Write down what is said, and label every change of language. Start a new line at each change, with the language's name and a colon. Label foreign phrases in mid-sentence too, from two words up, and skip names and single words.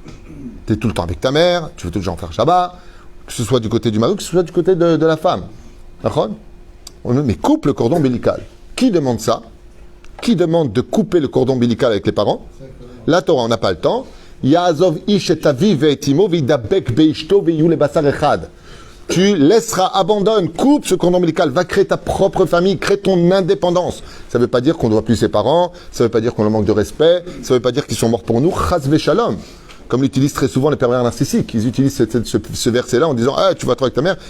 French: Tu es tout le temps avec ta mère, tu veux toujours faire Shabbat, que ce soit du côté du mari, que ce soit du côté de la femme. D'accord? Mais coupe le cordon ombilical. Qui demande ça? Qui demande de couper le cordon ombilical avec les parents? La Torah, on n'a pas le temps.
Hebrew: יעזב איש את אביו ואת אמו ודבק באשתו והיו לבשר אחד.
French: Tu laisseras, abandonne, coupe ce cordon ombilical, va créer ta propre famille, crée ton indépendance. Ça ne veut pas dire qu'on ne doit plus ses parents, ça ne veut pas dire qu'on leur manque de respect, ça ne veut pas dire qu'ils sont morts pour nous,
Hebrew: חס ושלום.
French: Comme l'utilisent très souvent les pervers narcissiques. Ils utilisent ce verset-là en disant « Ah, tu vas trop avec ta mère ».